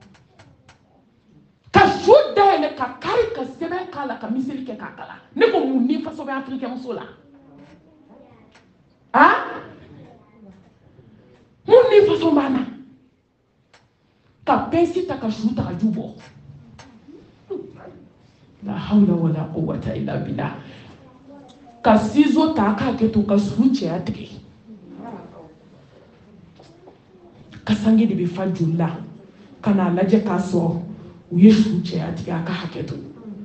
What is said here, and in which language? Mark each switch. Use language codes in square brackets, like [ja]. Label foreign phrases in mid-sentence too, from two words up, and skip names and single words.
[bm] ka su dayɛlɛ ka kari ka sɛbɛn k'a la ka miseli kɛ k'a kala ne ko mun ni faso bɛ Afrikɛn muso la mun ni faso b'a na ka pensi ta ka su ta ka ju bɔ [ar] لا حول ولا قوة إلا بالله [bm] ka ciseau ta k'a kɛ to ka su cɛya tigɛ ka sange de bɛ fa joli la ka n'a lajɛ k'a sɔrɔ u ye su cɛya tigɛ a ka hakɛ to